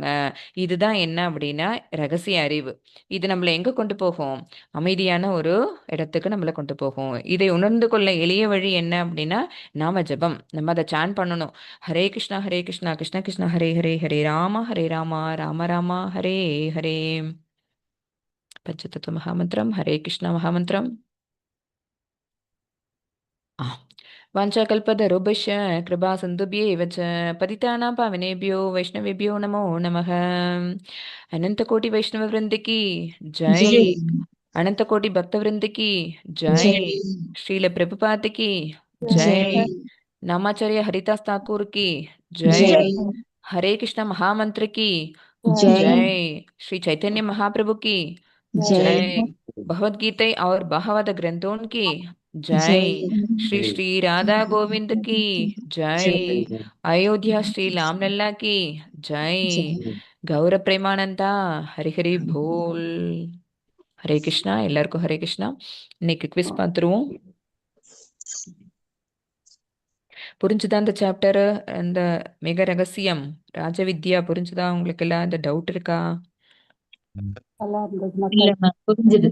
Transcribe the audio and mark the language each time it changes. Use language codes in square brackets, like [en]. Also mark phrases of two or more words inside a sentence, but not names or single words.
[ta] இதுதான் என்ன அப்படின்னா ரகசிய அறிவு. இது நம்மளை எங்க கொண்டு போகும் அமைதியான ஒரு இடத்துக்கு நம்மளை கொண்டு போகும். இதை உணர்ந்து கொள்ள எளிய வழி என்ன அப்படின்னா நாம ஜபம் நம்ம அதை சான் பண்ணணும். ஹரே கிருஷ்ணா கிருஷ்ண கிருஷ்ண ஹரே ஹரே ஹரே ராம ராம ராம ஹரே ஹரே. பஞ்சதத்துவ மகாமந்திரம் ஹரே கிருஷ்ணா மகாமந்திரம். [sa] वाञ्छाकल्पतरुभ्यश्च कृपा सिन्धुभ्येव च पतितानां पावनेभ्यो वैष्णवेभ्यो नमो नमः. [hi] अनंतकोटि वैष्णव वृंद की जय. अनंतकोटि भक्त वृंद की जय. श्रील प्रभुपाद की जय. नामाचार्य हरिदास ठाकुर की जय. हरे कृष्णा महामंत्र की जय जय। श्री चैतन्य महाप्रभु की जय जय। भगवद गीता और भागवत ग्रंथों की जय। श्री श्री राधा गोविंद की जय। अयोध्या श्री रामलल्ला की जय। गौर प्रेमानंदा हरि हरि बोल। [ta] ஹரே கிருஷ்ணா. எல்லாருக்கும் ஹரே கிருஷ்ணா. இன்னைக்கு குவிஸ் பார்த்துருவோம். புரிஞ்சுதா இந்த சாப்டர்? அந்த மிக ரகசியம் ராஜவித்யா புரிஞ்சுதா உங்களுக்கு? எல்லாம் இந்த டவுட் இருக்கா? இல்ல மேம் புரிஞ்சுது.